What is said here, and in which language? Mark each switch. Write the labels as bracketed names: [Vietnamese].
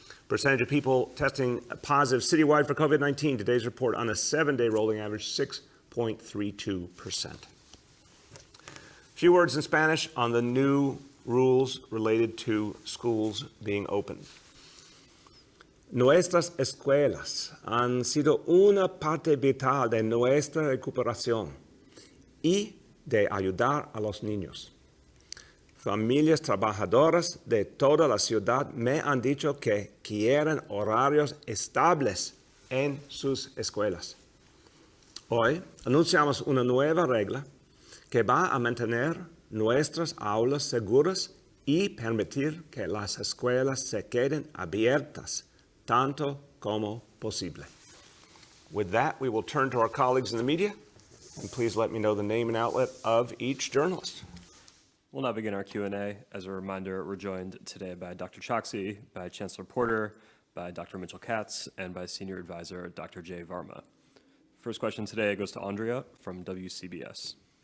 [English] Percentage of people testing positive citywide for COVID-19. Today's report on a 7-day rolling average, 6.32%. A few words in Spanish on the new rules related to schools being open. [Spanish] Nuestras escuelas han sido una parte vital de nuestra recuperación y de ayudar a los niños. Familias trabajadoras de toda la ciudad me han dicho que quieren horarios estables en sus escuelas. Hoy anunciamos una nueva regla que va a mantener nuestras aulas seguras y permitir que las escuelas se queden abiertas tanto como posible. [English] With that, we will turn to our colleagues in the media, and please let me know the name and outlet of each journalist. We'll now begin our Q&A. As a reminder, we're joined today by Dr. Choksi, by Chancellor Porter, by Dr. Mitchell Katz, and by Senior Advisor Dr. Jay Varma. First question today goes to Andrea from WCBS.